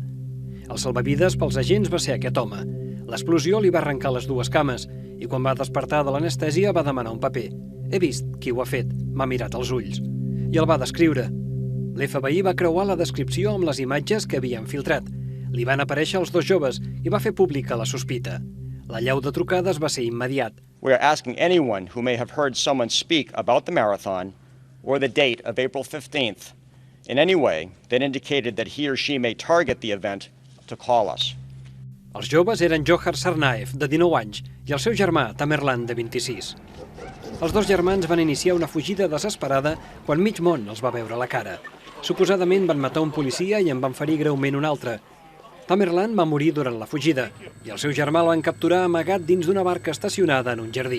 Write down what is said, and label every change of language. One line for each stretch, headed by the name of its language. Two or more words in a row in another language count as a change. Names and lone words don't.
Catalan: El salvavides pels agents va ser aquest home. L'explosió li va arrencar les dues cames i quan va despertar de l'anestèsia va demanar un paper. He vist qui ho ha fet, m'ha mirat als ulls. I el va descriure. L'FBI va creuar la descripció amb les imatges que havien filtrat. Li van aparèixer els dos joves i va fer pública la sospita. L'allau de trucades va ser immediat.
English: We are asking anyone who may have heard someone speak about the marathon or the date of April 15th in any way that indicated that he or she may target the event to call us.
Catalan: Els joves eren Johar Tsarnaev, de 19 anys, i el seu germà, Tamerlan, de 26. Els dos germans van iniciar una fugida desesperada quan mig món els va veure la cara. Suposadament van matar un policia i en van ferir greument un altre. Tamerlan va morir durant la fugida i el seu germà el van capturar amagat dins d'una barca estacionada en un jardí.